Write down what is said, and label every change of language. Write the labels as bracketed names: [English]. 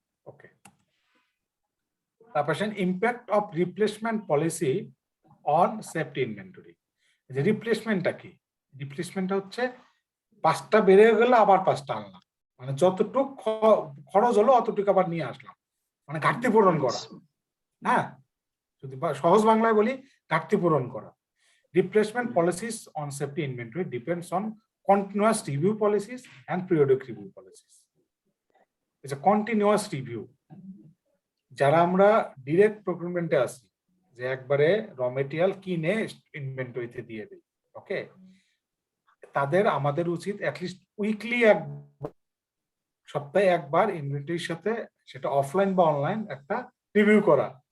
[Bangla] ওকে, তারপর [English] Impact of replacement policy on safety inventory. [Bangla] যে রিপ্লেসমেন্টটা কি? রিপ্লেসমেন্টটা হচ্ছে 5টা বেড়ে গেলে আবার 5টা আনলাম, মানে যতটুক খরচ হলো অতটুকু আবার নিয়ে আসলাম, মানে ঘাটতি পূরণ করা। হ্যাঁ, যদি সহজ বাংলায় বলি ঘাটতি পূরণ করা। [English] Replacement policies on safety inventory depends on continuous review policies and periodic review policies. It's a continuous review. [Bangla] যারা আমরা ডিরেক্ট প্রকিউরমেন্টে আছি, যে একবারে র মেটেরিয়াল কিনে ইনভেন্টরিতে দিয়ে দিই, ওকে, তাদের আমাদের উচিত অ্যাটলিস্ট উইকলি সপ্তাহে একবার ইনভেন্টরির সাথে, সেটা অফলাইন বা অনলাইন, একটা রিভিউ করা।